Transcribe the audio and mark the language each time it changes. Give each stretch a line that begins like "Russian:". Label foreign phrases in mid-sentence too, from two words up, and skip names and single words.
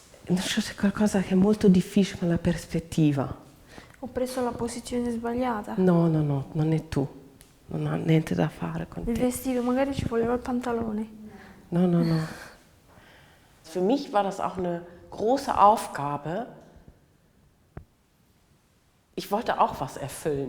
Italian: c'è qualcosa che è molto difficile con la prospettiva. Ho preso la posizione sbagliata. No, non è tu. Non ha niente da fare con Il te. vestito, magari ci voleva il pantalone. No.
German: Für mich war das auch eine große Aufgabe. Ich wollte auch was erfüllen.